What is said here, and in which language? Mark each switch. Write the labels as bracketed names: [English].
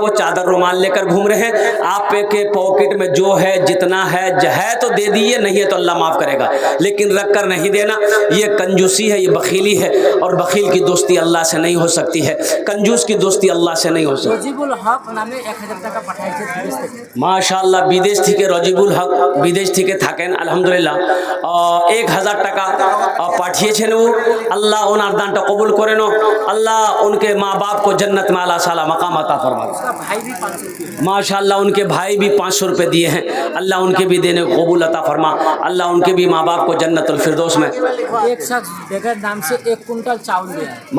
[Hindi] वो चादर रुमाल लेकर घूम रहे हैं। आप के पॉकेट में जो है जितना है तो दे दिए नहीं है तो अल्लाह माफ़ करेगा। लेकिन रख कर नहीं देना ये कंजूसी है ये बखीली है। और बखील की दोस्ती अल्लाह से नहीं हो सकती है। कंजूस की दोस्ती अल्लाह से नहीं हो सकती। [Bangla] রজিবুল হক নামে 1000 টাকা পাঠাইছে বিদেশ থেকে। মাশাআল্লাহ বিদেশ থেকে রজিবুল হক বিদেশ থেকে থাকেন আলহামদুলিল্লাহ 1000 টাকা পাঠিয়েছেন। ও আল্লাহ ওনার দানটা কবুল করেন। [Hindi] अल्लाह उनके माँ बाप को जन्नत में आला साला मकाम अता फरमाए। उसका भाई भी 500 रुपये माशाअल्लाह उनके भाई भी 500 रुपये दिए हैं। अल्लाह उनके भी देने को कबूल अता फरमा। अल्लाह उनके भी माँ बाप को जन्नतुल फिरदौस में। एक शख्स बगैर नाम से 1 कुंटल चावल दिया।